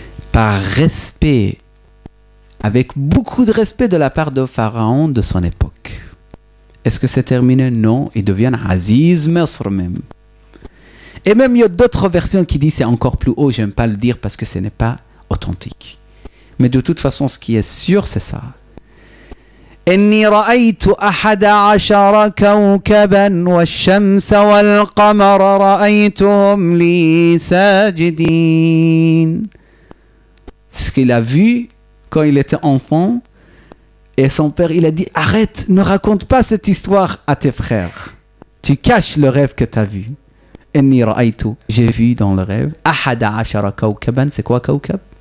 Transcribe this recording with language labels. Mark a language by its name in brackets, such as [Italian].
[French] Par respect, avec beaucoup de respect de la part de Pharaon de son époque. Est-ce que c'est terminé? Non, il devient Aziz Misr même. Et même il y a d'autres versions qui disent c'est encore plus haut, j'aime pas le dire parce que ce n'est pas authentique. Mais de toute façon, ce qui est sûr, c'est ça. [Arabic] إني رأيت 11 كوكبا والشمس والقمر رأيتهم لي ساجدين. [French] Ce qu'il a vu quand il était enfant, et son père, il a dit, arrête, ne raconte pas cette histoire à tes frères. Tu caches le rêve que tu as vu. [Arabic] إني رأيت, [French] j'ai vu dans le rêve, [Arabic] 11 كوكبا, [French] c'est quoi كوكب?